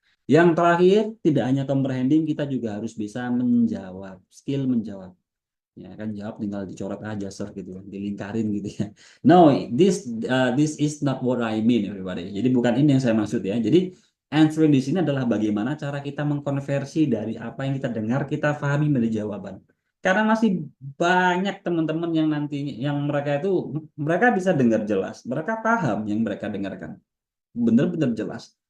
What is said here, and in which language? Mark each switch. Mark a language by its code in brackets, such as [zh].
[id] Yang terakhir, tidak hanya comprehending, kita juga harus bisa menjawab, skill menjawab. Ya kan jawab tinggal dicoret aja sir gitu ya, dilingkarin gitu ya. [en] No, this is not what I mean everybody. [id] Jadi bukan ini yang saya maksud ya. Jadi answering di sini adalah bagaimana cara kita mengkonversi dari apa yang kita dengar kita pahami menjadi jawaban. Karena masih banyak teman-teman yang nantinya yang mereka bisa dengar jelas, mereka paham yang mereka dengarkan benar-benar jelas.